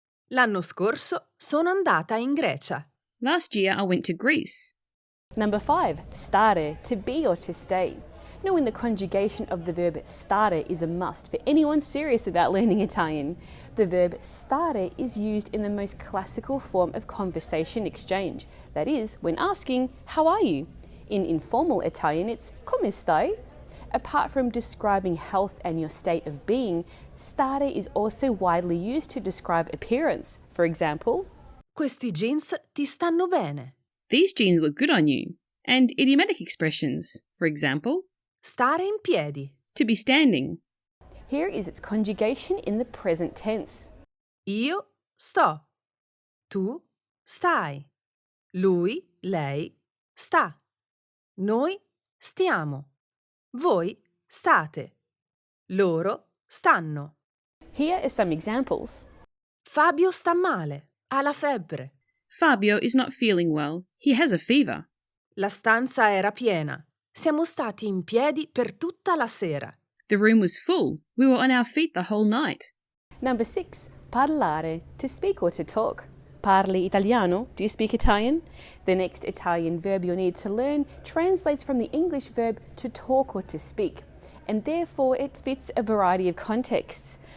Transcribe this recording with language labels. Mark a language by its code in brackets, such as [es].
[it] L'anno scorso sono andata in Grecia. [en] Last year I went to Greece. Number 5, stare, to be or to stay. Knowing the conjugation of the verb stare is a must for anyone serious about learning Italian. The verb stare is used in the most classical form of conversation exchange. That is, when asking, how are you? In informal Italian, it's [it] come stai? [en] Apart from describing health and your state of being, stare is also widely used to describe appearance. For example, [it] Questi jeans ti stanno bene. [en] These jeans look good on you. And idiomatic expressions. For example, [it] Stare in piedi. [en] to be standing. here is its conjugation in the present tense. [it] Io sto. Tu stai. Lui, lei sta. Noi stiamo. Voi state. Loro stanno. [en] Here are some examples. [it] Fabio sta male. Ha la febbre. [en] Fabio is not feeling well. He has a fever. [it] La stanza era piena. Siamo stati in piedi per tutta la sera. [en] The room was full. We were on our feet the whole night. Number 6, parlare, to speak or to talk. [it] Parli italiano? [en] Do you speak Italian? The next Italian verb you'll need to learn translates from the English verb to talk or to speak, and therefore it fits a variety of contexts.